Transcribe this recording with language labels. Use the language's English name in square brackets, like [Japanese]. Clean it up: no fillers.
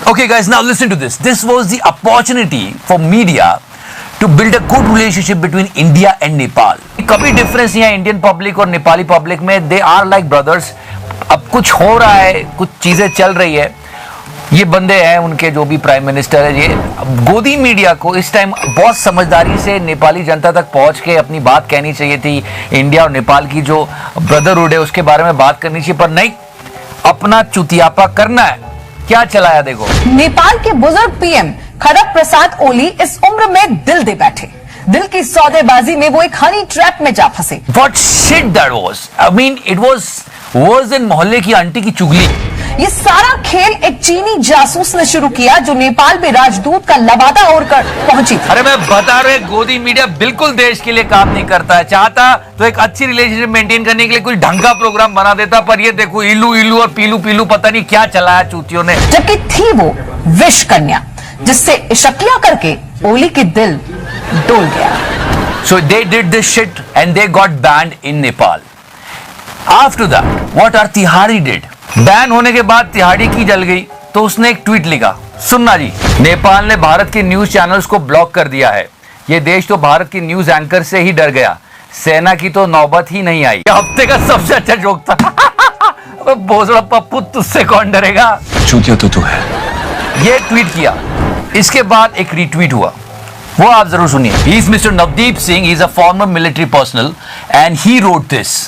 [English] Okay guys, now listen to this. This was the opportunity for media to build a good relationship between India and Nepal. [Hindi] कभी difference नहीं है Indian public और Nepali public में, [English] They are like brothers. [Hindi] अब कुछ हो रहा है, कुछ चीजें चल रही है, ये बंदे हैं उनके जो भी प्राइम मिनिस्टर है, ये गोदी मीडिया को इस टाइम बहुत समझदारी से नेपाली जनता तक पहुंच के अपनी बात कहनी चाहिए थी। इंडिया और नेपाल की जो ब्रदरहुड है उसके बारे में बात करनी चाहिए, पर नहीं, अपना चुतियापा करना है। क्या चलाया देखो। नेपाल के बुजुर्ग पीएम खड़ग प्रसाद ओली इस उम्र में दिल दे बैठे। दिल की सौदेबाजी में वो एक हनी ट्रैप में जा फंसे। [English] What shit that was? I mean, it was worse than [Hindi] मोहल्ले की आंटी की चुगली। ये सारा खेल एक चीनी जासूस ने शुरू किया जो नेपाल में राजदूत का लबादा ओढ़कर पहुंची थी। अरे मैं बता रहे, गोदी मीडिया बिल्कुल देश के लिए काम नहीं करता है। चाहता तो एक अच्छी रिलेशनशिप मेंटेन करने के लिए कुछ ढंग का प्रोग्राम बना देता, पर ये देखो इल्लू इल्लू और पीलू पीलू पता नहीं क्या चलाया चूतियों ने। जबकि थी वो विश कन्या जिससे इशकिया करके ओली के दिल डोल गया। [English] So they did this shit and they got banned in Nepal. After that, what our [Hindi] तिहाड़ी [English] did? [Hindi] Ban होने के बाद तिहाड़ी की जल गई, तो उसने एक ट्वीट लिखा, सुनना जी, नेपाल ने भारत के न्यूज चैनल्स को ब्लॉक कर दिया है। ये देश तो भारत के न्यूज एंकर से ही डर गया, सेना की तो नौबत ही नहीं आई। हफ्ते का सबसे अच्छा जोक था। अबे भोसड़ा पप्पू, तुझसे कौन डरेगा, चूतिया तो तू है। ये ट्वीट किया, इसके बाद एक रीट्वीट हुआ, वो आप जरूर सुनिए। [English] He is Mr. Navdeep Singh, he is a former military personnel and he wrote this.